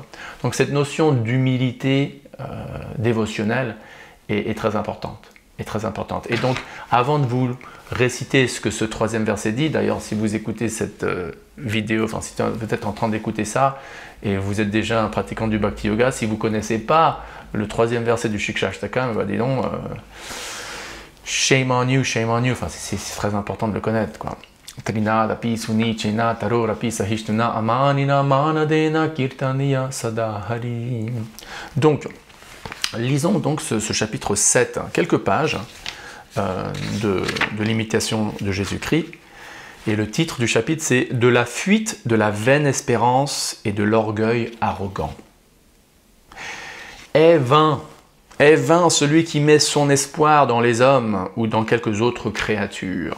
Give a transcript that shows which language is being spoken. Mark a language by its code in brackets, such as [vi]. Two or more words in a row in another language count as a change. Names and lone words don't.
[fr] Donc cette notion d'humilité dévotionnelle est très importante. Et donc, avant de vous réciter ce que ce 3e verset dit, d'ailleurs, si vous écoutez cette vidéo, enfin, si vous êtes en train d'écouter ça, et vous êtes déjà un pratiquant du Bhakti Yoga, si vous ne connaissez pas le 3e verset du Shikshashtakam, bah, dis donc, [en] shame on you, [fr] enfin, c'est très important de le connaître, quoi. [sa] तृणादपि सुनीचेन तरोरपि सहिष्णुना अमानिना मानदेन कीर्तनीयः सदाहरिः. [fr] Donc, lisons donc ce chapitre 7, quelques pages de l'imitation de Jésus-Christ. Et le titre du chapitre, c'est « De la fuite de la vaine espérance et de l'orgueil arrogant ». Est vain celui qui met son espoir dans les hommes ou dans quelques autres créatures.